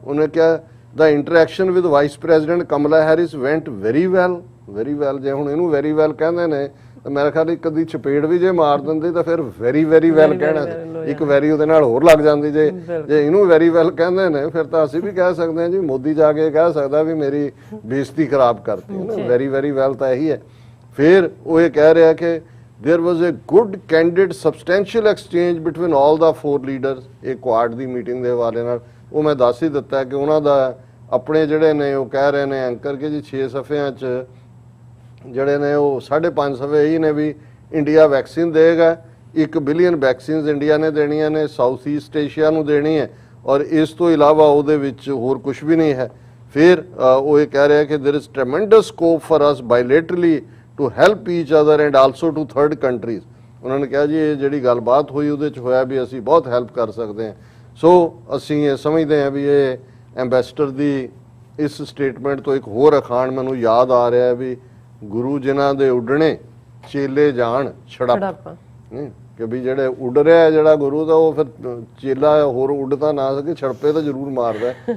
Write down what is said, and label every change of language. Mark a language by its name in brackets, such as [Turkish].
[Punjabi] ਉਹਨੇ ਕਿਹਾ ਦਾ [English] Interaction with vice president Kamala Harris went very well, very well. [Punjabi] ਜੇ ਹੁਣ ਇਹਨੂੰ ਵੈਰੀ ਵੈਲ ਕਹਿੰਦੇ ਨੇ ਤਾਂ ਮੇਰੇ ਖਿਆਲ ਇੱਕ ਅੱਧੀ ਚਪੇੜ ਵੀ ਜੇ ਮਾਰ ਦਿੰਦੇ ਤਾਂ ਫਿਰ ਵੈਰੀ ਵੈਰੀ ਵੈਲ ਕਹਿਣਾ, ਇੱਕ ਵੈਰੀ ਉਹਦੇ ਨਾਲ ਹੋਰ ਲੱਗ ਜਾਂਦੀ। ਜੇ ਇਹਨੂੰ ਵੈਰੀ ਵੈਲ ਕਹਿੰਦੇ ਨੇ ਫਿਰ ਤਾਂ ਅਸੀਂ ਵੀ ਕਹਿ ਸਕਦੇ ਹਾਂ ਜੀ, ਮੋਦੀ ਜਾ ਕੇ ਕਹਿ ਸਕਦਾ ਵੀ ਮੇਰੀ ਬੇਇੱਜ਼ਤੀ ਖਰਾਬ ਕਰਤੀ ਹੈ ਨਾ। ਵੈਰੀ ਵੈਰੀ ਵੈਲ ਤਾਂ ਇਹੀ ਹੈ। ਫਿਰ ਉਹ ਇਹ ਕਹਿ ਰਿਹਾ ਕਿ [English] there was a good candid substantial exchange between all the 4 leaders। [Punjabi] ਇਹ ਕੁਆਡ ਦੀ ਮੀਟਿੰਗ ਦੇ ਹਵਾਲੇ ਨਾਲ ਉਹ ਮੈਂ ਦੱਸ ਹੀ ਦਿੱਤਾ ਕਿ ਉਹਨਾਂ ਦਾ ਆਪਣੇ ਜਿਹੜੇ ਨੇ ਉਹ ਕਹਿ ਰਹੇ ਨੇ ਐਂਕਰ ਕਿ ਜੀ 6 ਸਫ਼ਿਆਂ 'ਚ ਜਿਹੜੇ ਨੇ ਉਹ 5.5 ਸਫ਼ੇ ਹੀ ਨੇ ਵੀ ਇੰਡੀਆ ਵੈਕਸੀਨ ਦੇਗਾ। 1 ਬਿਲੀਅਨ ਵੈਕਸੀਨਸ ਇੰਡੀਆ ਨੇ ਦੇਣੀਆਂ ਨੇ, ਸਾਊਥ ਈਸਟ ਏਸ਼ੀਆ ਨੂੰ ਦੇਣੀ ਹੈ, ਔਰ ਇਸ ਤੋਂ ਇਲਾਵਾ ਉਹਦੇ ਵਿੱਚ ਹੋਰ ਕੁਝ ਵੀ ਨਹੀਂ ਹੈ। ਫਿਰ ਉਹ ਇਹ ਕਹਿ ਰਿਹਾ ਕਿ [English] there is tremendous scope for us bilaterally to help each other and also to third countries। [Punjabi] ਉਹਨਾਂ ਨੇ ਕਿਹਾ ਜੀ ਇਹ ਜਿਹੜੀ ਗੱਲਬਾਤ ਹੋਈ ਉਹਦੇ 'ਚ ਹੋਇਆ ਵੀ ਅਸੀਂ ਬਹੁਤ ਹੈਲਪ ਕਰ ਸਕਦੇ ਹਾਂ। ਸੋ ਅਸੀਂ ਇਹ ਸਮਝਦੇ ਹਾਂ ਵੀ ਇਹ ਐਂਬੈਸਡਰ ਦੀ ਇਸ ਸਟੇਟਮੈਂਟ ਤੋਂ ਇੱਕ ਹੋਰ ਅਖਾਣ ਮੈਨੂੰ ਯਾਦ ਆ ਰਿਹਾ ਵੀ ਗੁਰੂ ਜਿਨ੍ਹਾਂ ਦੇ ਉੱਡਣੇ ਚੇਲੇ ਜਾਣ ਛੜਪ, ਕਿ ਵੀ ਜਿਹੜੇ ਉੱਡ ਰਿਹਾ ਜਿਹੜਾ ਗੁਰੂ ਦਾ ਉਹ ਫਿਰ ਚੇਲਾ ਹੋਰ ਉੱਡ ਤਾਂ ਨਾ ਸਕੇ, ਛੜਪੇ ਤਾਂ ਜ਼ਰੂਰ ਮਾਰਦਾ।